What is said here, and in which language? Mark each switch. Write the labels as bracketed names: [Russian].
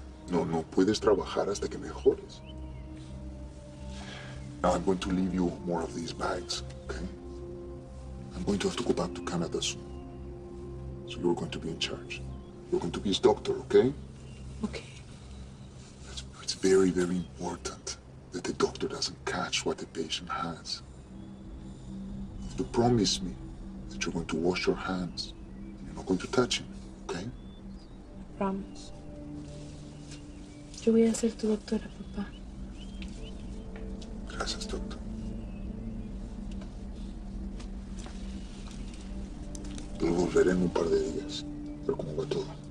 [Spanish] No puedes trabajar hasta que mejores. [English] Now I'm going to leave you more of these bags, okay? I'm going to have to go back to Canada soon. So you're going to be in charge. You're going to be his doctor, okay? Okay. It's very, very important that the doctor doesn't catch what the patient has. You promise me that you're going to wash your hands and you're not going to touch him, okay? Promise. [Spanish] Yo voy a ser tu doctora, papá. Gracias, doctor. Yo volveré en un par de días, a ver cómo va todo.